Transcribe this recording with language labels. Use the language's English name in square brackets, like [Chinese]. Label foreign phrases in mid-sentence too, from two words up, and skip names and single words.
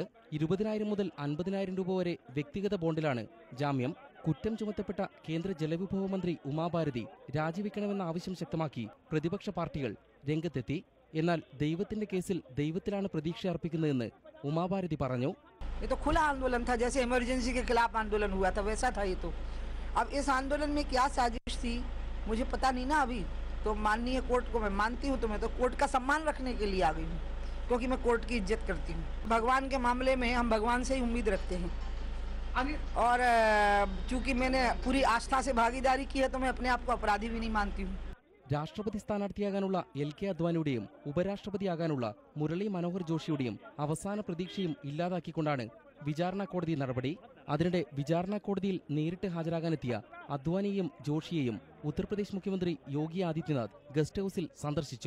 [Malayalam] 20,000 മുതൽ 50,000 രൂപ വരെ വ്യക്തിഗത ബോണ്ടിലാണ് ജാമ്യം. കുറ്റം ചുമത്തപ്പെട്ട കേന്ദ്ര ജലവിഭവ മന്ത്രി ഉമാഭാരതി രാജിവെക്കണമെന്ന ആവശ്യം ശക്തമാക്കി പ്രതിപക്ഷ പാർട്ടികൾ രംഗത്തെത്തി. എന്നാൽ ദൈവത്തിന്റെ കേസിൽ ദൈവത്തിലാണ് പ്രതീക്ഷ അർപ്പിക്കുന്നതെന്ന് ഉമാഭാരതി പറഞ്ഞു. [Hindi] ये तो खुला आंदोलन था, जैसे इमरजेंसी के खिलाफ आंदोलन हुआ था वैसा था ये तो। अब इस आंदोलन में क्या साजिश थी मुझे पता नहीं ना अभी। तो माननीय कोर्ट को मैं मानती हूँ, तो मैं तो कोर्ट का सम्मान रखने के लिए आ गई हूँ, क्योंकि मैं कोर्ट की इज्जत करती हूँ. भगवान के मामले में हम भगवान से ही उम्मीद रखते हैं, और चूंकि मैंने पूरी आस्था से भागीदारी की है तो मैं अपने आप को अपराधी भी नहीं मानती हूँ. [Malayalam] രാഷ്ട്രപതി സ്ഥാനാർത്ഥിയാകാനുള്ള LK അദ്വാനിയുടെയും ഉപരാഷ്ട്രപതിയാകാനുള്ള മുരളി മനോഹർ ജോഷിയുടെയും അവസാന പ്രതീക്ഷയും ഇല്ലാതാക്കിക്കൊണ്ടാണ് വിചാരണ കോടതി നടപടി. അതിനിടെ വിചാരണ കോടതിയിൽ നേരിട്ട് ഹാജരാകാനെത്തിയ അദ്വാനിയെയും ജോഷിയെയും ഉത്തർപ്രദേശ് മുഖ്യമന്ത്രി യോഗി ആദിത്യനാഥ് ഗസ്റ്റ് ഹൌസിൽ സന്ദർശിച്ചു.